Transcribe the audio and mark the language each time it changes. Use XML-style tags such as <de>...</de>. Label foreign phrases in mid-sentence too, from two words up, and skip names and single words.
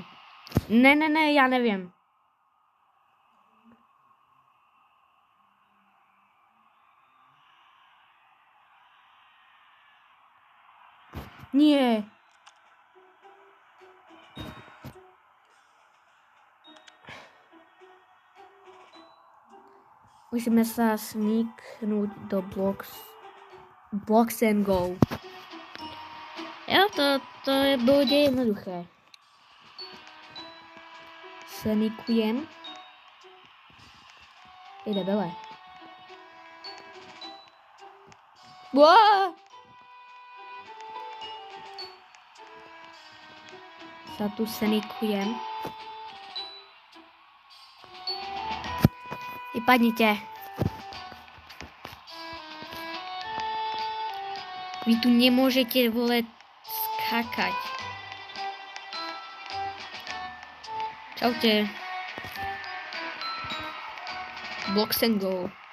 <cs>Ne, já nevím. Nie.</cs> <sk>Musíme sa sníknúť do Blocks and Go. Jo, to bude jednoduché. Sníkujem. Jde bele. Wow! Sa tu sníkujem. Vypadnite. Vy tu nemôžete, vole, skákať. Čaute. Blocks and Go.</sk>